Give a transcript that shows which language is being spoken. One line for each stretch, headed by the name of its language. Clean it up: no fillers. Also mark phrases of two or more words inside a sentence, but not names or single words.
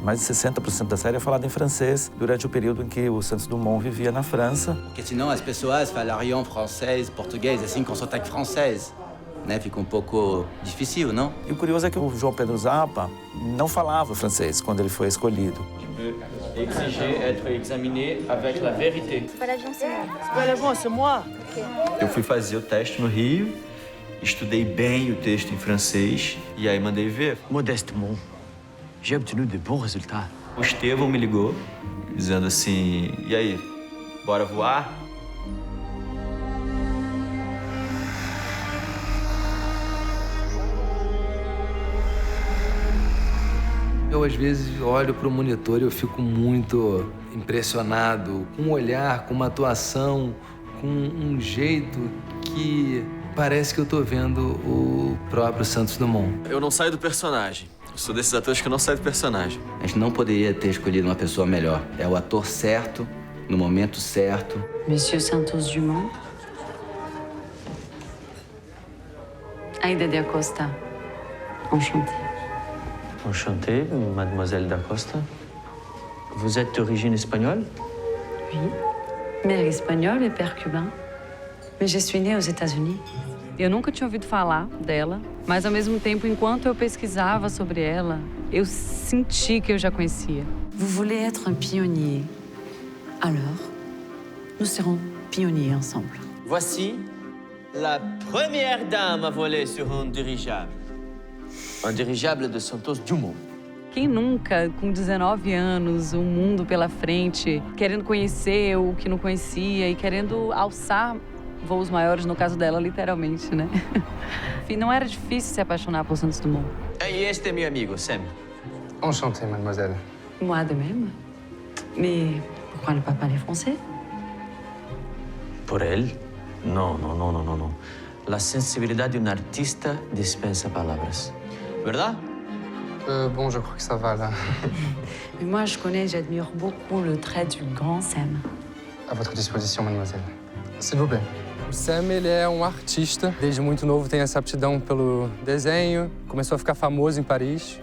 Portuguese: Mais de 60% da série é falada em francês, durante o período em que o Santos Dumont vivia na França. Porque senão as pessoas falariam francês, português, assim, com sotaque francês. Né? Fica um pouco difícil, não? E o curioso é que o João Pedro Zappa não falava francês quando ele foi escolhido.
French: Exiger être examiné avec la vérité.
Portuguese: Eu fui fazer o teste no Rio, estudei bem o texto em francês e aí mandei ver.
French: Modestement, j'ai obtenu de bons résultats.
Portuguese: O Estevão me ligou, dizendo assim, e aí, bora voar? Eu, às vezes, olho para o monitor e eu fico muito impressionado com um olhar, com uma atuação, com um jeito que parece que eu estou vendo o próprio Santos Dumont. Eu não saio do personagem. Eu sou desses atores que eu não saio do personagem. A gente não poderia ter escolhido uma pessoa melhor. É o ator certo, no momento certo.
French: Monsieur Santos Dumont. Aida de Acosta. Enchantée. Enchanté, mademoiselle d'Acosta. Vous êtes d'origine espagnole? Oui. Mère espagnole et père cubain. Mais je suis née aux États-Unis.
Portuguese: Eu nunca tinha ouvido falar dela, mas ao mesmo tempo, enquanto eu pesquisava sobre ela, eu senti que eu já conhecia.
French: Vous voulez être un pionnier. Alors, Nous serons pionniers ensemble. Voici la première dame à voler sur un dirigeable. Un dirigeable de Santos Dumont.
Portuguese: Quem nunca, com 19 anos, um mundo pela frente, querendo conhecer o que não conhecia e querendo alçar voos maiores, no caso dela, literalmente, né? Enfim, não era difícil se apaixonar por Santos Dumont. E este é meu amigo, Sam.
French: Enchanté, mademoiselle. Moi de même. Mais pourquoi ne pas parler français?
Portuguese: Por ele? Não. A sensibilidade de um artista dispensa palavras. Verdade?
French: Bon, je crois que ça va, là. Mais moi, je connais, j'admire beaucoup le trait du grand Sam. À votre disposition, mademoiselle. S'il vous plaît.
Portuguese: O Sam, ele é um artista. Desde muito novo tem essa aptidão pelo desenho. Começou a ficar famoso em Paris.